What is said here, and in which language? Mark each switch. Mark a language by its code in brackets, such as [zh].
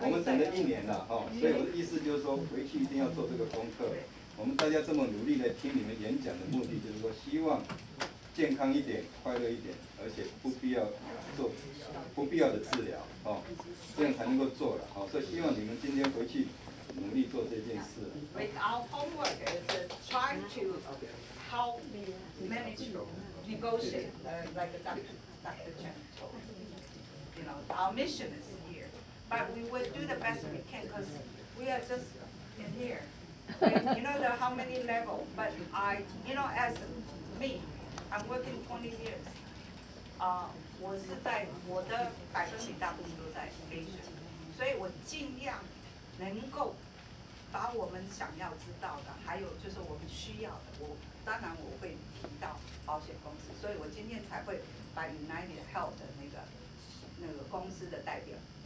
[zh] 我们等了1年了，所以我的意思就是说，回去一定要做这个功课。我们大家这么努力来听你们演讲的目的，就是说希望健康一点、快乐一点，而且不必要做不必要的治疗，这样才能够做了，所以希望你们今天回去努力做这件事。 [en] Our homework is trying to help manage, negotiate, like Dr. Chen told. Our mission is here, but we will do the best we can because we are just in here. You know there are how many levels, but as me, I'm working 20 years. [zh] 我是在我的100%大部分都在 Asia， 所以我尽量能够把我们想要知道的，还有就是我们需要的，当然我会提到保险公司，所以我今天才会把 United Health 的那个公司的代表